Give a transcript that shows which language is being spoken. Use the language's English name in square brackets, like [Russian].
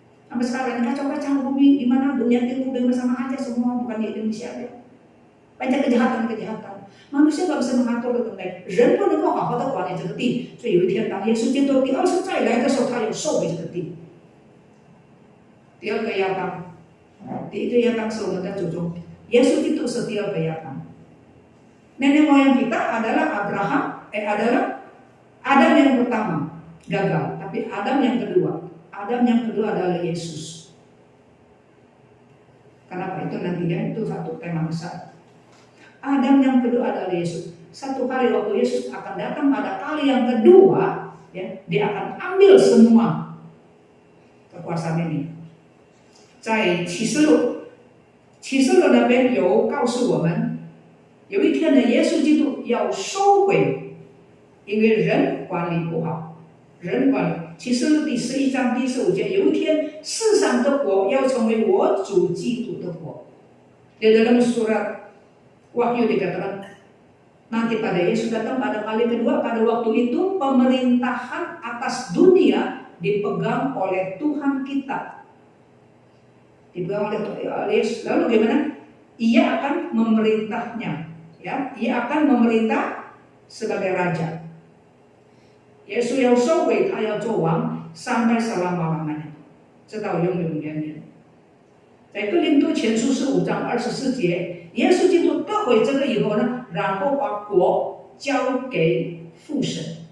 [Indonesian] Sampai sekarang kacau-kacau bumi, di mana dunia timur bersama aja semua, bukan di Indonesia aja. Banyak kejahatan. Manusia nggak bisa mengatur dengan baik， [Chinese] 人不能够好好的管理这个地，所以有一天当耶稣基督第二次再来的时候，他有收回这个地。第二个亚当，第一个亚当是我们的祖宗，耶稣基督是第二个亚当。 [Indonesian] Nenek moyang kita adalah adalah Adam yang pertama gagal, tapi Adam yang kedua adalah Yesus. Kenapa itu nantinya itu satu tema besar. Adam yang kedua adalah Yesus. Satu hari waktu Yesus akan datang pada kali yang kedua, ya, dia akan ambil semua kekuasaan ini. [Chinese] 在启示录那边有告诉我们，有一天呢，耶稣基督要收回，因为人管理不好，人管理。启示录第11章第15节，有一天世上的国要成为我主基督的国。 [Indonesian] Di dalam surat Wahyu dikatakan nanti pada Yesus datang pada kali kedua, pada waktu itu pemerintahan atas dunia dipegang oleh Tuhan kita. Dipegang oleh Yesus. Lalu bagaimana? Ia akan memerintahnya, ya. Ia akan memerintah sebagai raja. [Chinese] Yesus 要收回，他要做王， [Indonesian] sampai selama-lamanya， [Chinese] 直到永永远远。在哥林多前书15章24节，耶稣基督得回这个以后呢，然后把国交给父神。